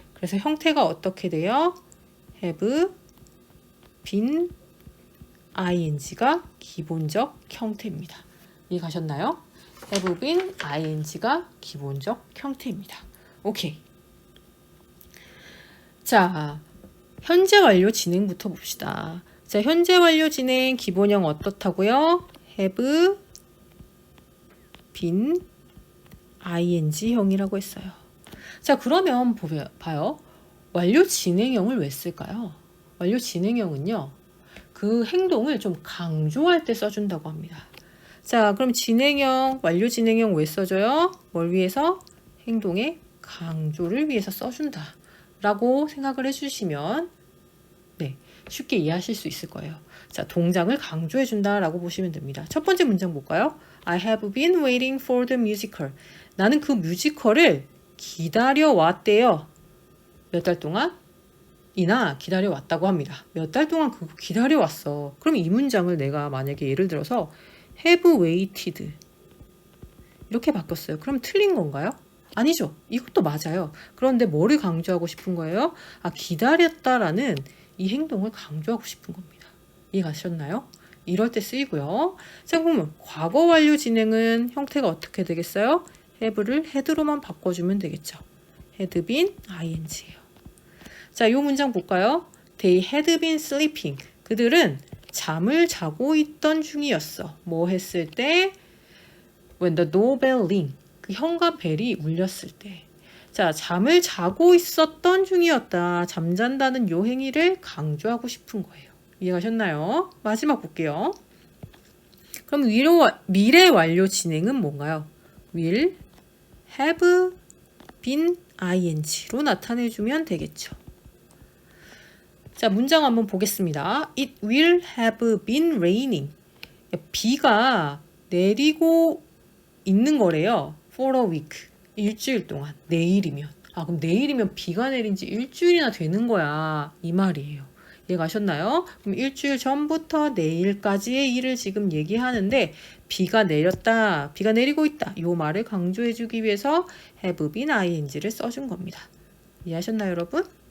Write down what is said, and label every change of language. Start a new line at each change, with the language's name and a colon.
Korean: 그래서 형태가 어떻게 돼요? have been ing가 기본적 형태입니다. 이해 가셨나요? have been ing가 기본적 형태입니다. 오케이. 자, 현재 완료 진행부터 봅시다. 자, 현재 완료 진행 기본형 어떻다고요? have been ing형이라고 했어요. 자, 그러면 봐요. 완료 진행형을 왜 쓸까요? 완료 진행형은요. 그 행동을 좀 강조할 때 써준다고 합니다. 자, 그럼 진행형, 완료 진행형 왜 써줘요? 뭘 위해서? 행동의 강조를 위해서 써준다. 라고 생각을 해주시면 네, 쉽게 이해하실 수 있을 거예요. 자, 동작을 강조해준다 라고 보시면 됩니다. 첫 번째 문장 볼까요?
English: I have been waiting for the musical.
Korean: 나는 그 뮤지컬을 기다려왔대요. 몇 달 동안? 이나 기다려왔다고 합니다. 몇 달 동안 그거 기다려왔어. 그럼 이 문장을 내가 만약에 예를 들어서 have waited 이렇게 바꿨어요. 그럼 틀린 건가요? 아니죠. 이것도 맞아요. 그런데 뭐를 강조하고 싶은 거예요? 아, 기다렸다라는 이 행동을 강조하고 싶은 겁니다. 이해가셨나요? 이럴 때 쓰이고요. 자, 그러면 과거 완료 진행은 형태가 어떻게 되겠어요? have를 had로만 바꿔주면 되겠죠. had been ing예요. 자, 이 문장 볼까요?
English: They had been sleeping.
Korean: 그들은 잠을 자고 있던 중이었어. 뭐 했을 때?
English: When the doorbell rang.
Korean: 그 현관벨이 울렸을 때. 자, 잠을 자고 있었던 중이었다. 잠잔다는 요 행위를 강조하고 싶은 거예요. 이해가셨나요? 마지막 볼게요. 그럼 미래 완료 진행은 뭔가요? will have been ing로 나타내주면 되겠죠. 자, 문장 한번 보겠습니다.
English: It will have been raining.
Korean: 비가 내리고 있는 거래요.
English: For a week.
Korean: 일주일 동안. 내일이면. 아, 그럼 내일이면 비가 내린 지 일주일이나 되는 거야. 이 말이에요. 이해가셨나요? 그럼 일주일 전부터 내일까지의 일을 지금 얘기하는데 비가 내렸다, 비가 내리고 있다 이 말을 강조해주기 위해서 have been ing를 써준 겁니다. 이해하셨나요, 여러분?